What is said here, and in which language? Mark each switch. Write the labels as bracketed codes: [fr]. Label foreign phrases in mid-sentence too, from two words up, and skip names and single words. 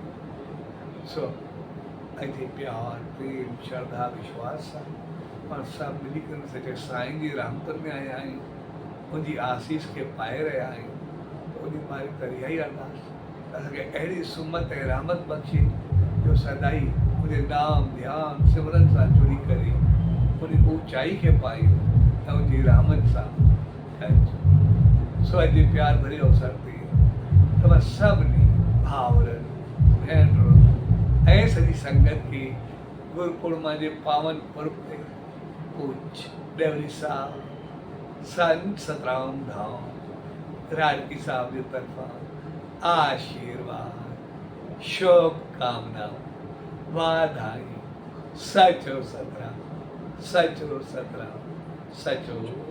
[sd] सो ऐं प्यार प्रेम श्रद्धा विश्वास सां पाण सभु मिली करे सचे साईं जी रहमतुनि में आया आहियूं उनजी आसीस खे पाए रहिया आहियूं उन मालिक त इहा ई अरदास असांखे अहिड़ी सुमत ऐं रहमत बख़्शे जो सदाई उनजे नाम ध्यानु सिमरन सां जुड़ी करे उन ऊचाई खे पायूं ऐं उनजी रहमत सां सो अॼु प्यार भरे अवसर ते तव्हां सभिनी भाउरनि भेनरुनि ऐं सॼी संगत खे [pa] ਗੁਰਪੁਰਮਾਂ ਦੇ ਪਾਵਨ ਪੁਰਬ ਤੇ ਪੂਜ ਡੇਵਰੀ ਸਾਹਿਬ ਸੰਤ ਸਤਰਾਮ ਧਾਮ ਰਾੜਕੀ ਸਾਹਿਬ ਦੀ ਤਰਫਾਂ ਆਸ਼ੀਰਵਾਦ ਸ਼ੁਭ ਕਾਮਨਾ ਵਾਧਾਈ ਸਚੋ ਸਤਰਾਮ ਸਚੋ ਸਤਰਾਮ ਸਚੋ